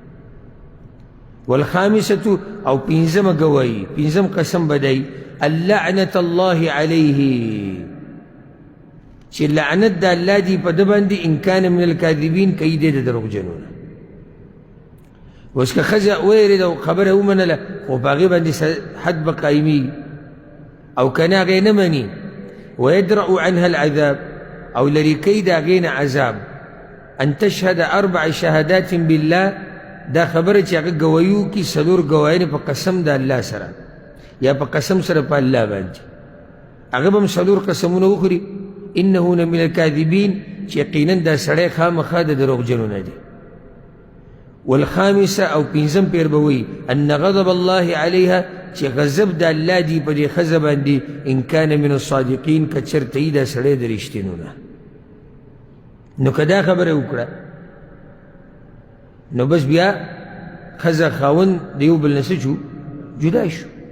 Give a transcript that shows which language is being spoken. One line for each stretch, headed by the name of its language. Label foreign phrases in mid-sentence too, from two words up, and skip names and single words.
Pashto: والخامسة او پنځمه ګواهي پنځم قسم به دی
Arabic: اللعنة الله علیه
Pashto: چې لعنت د الله دی په ده باندې
Arabic: ان کان من الکاذبین
Pashto: که دی د دروغجنو نه. اوس که ښځه ویرېده او خبره ومنله خو په هغې باندې حد به قایمېږي او که نه هغې نه مني
Arabic: ویدرأ عنها العذاب
Pashto: او لرې کوي د هغې نه عذاب
Arabic: ان تشهد 4 شهادات بالله
Pashto: دا خبره چې هغه ګواهي وکړي څلور ګواهیانې په قسم د الله سره یا په قسم سره په الله باندې هغه به هم څلور قسمونه وخوري
Arabic: انه من الکاذبین
Pashto: چې یقینا دا سړی خامخا د دروغجنو نه دی. والخامسة او پنځم پیر به وایي
Arabic: ان غضب الله علیها
Pashto: چې غضب د الله دی په دې ښځه باندې
Arabic: ان کان من الصادقین
Pashto: که چېرته یي دا سړی د رښتینو نه. نو که دا خبره وکړه نو بس بیا ښځه خاوند د یو بل نه څه شو جدا شو.